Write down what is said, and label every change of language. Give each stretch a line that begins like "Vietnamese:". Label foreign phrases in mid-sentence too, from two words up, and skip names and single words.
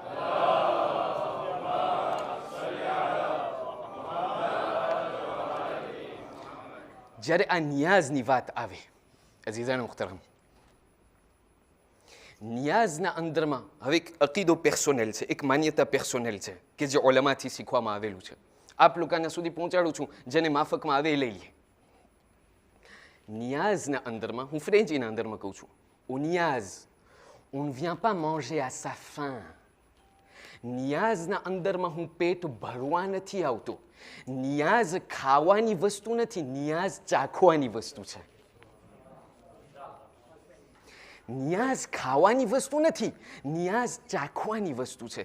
Gujarati: જ્યારે આ નિયાઝની વાત આવે અઝીઝાન મુહતરમ, નિયાઝના અંદરમાં હવે એક અકીદો પર્સોનેલ છે, એક માન્યતા પર્સોનેલ છે કે જે ઓલમાથી શીખવામાં આવેલું છે. આપ લોકોના સુધી પહોંચાડું છું, જેને માફકમાં આવે એ લઈ લે. નિયાઝના અંદરમાં, હું ફ્રેન્ચીના અંદરમાં કહું છું,
French: au niaz on ne vient pas manger à sa faim.
Gujarati: નિયાઝના અંદરમાં હું પેટ ભરવા નથી આવતો. નિયાઝ ખાવાની વસ્તુ નથી, નિયાઝ ચાખવાની વસ્તુ છે. નિયાઝ ખાવાની વસ્તુ નથી, નિયાઝ ચાખવાની વસ્તુ છે.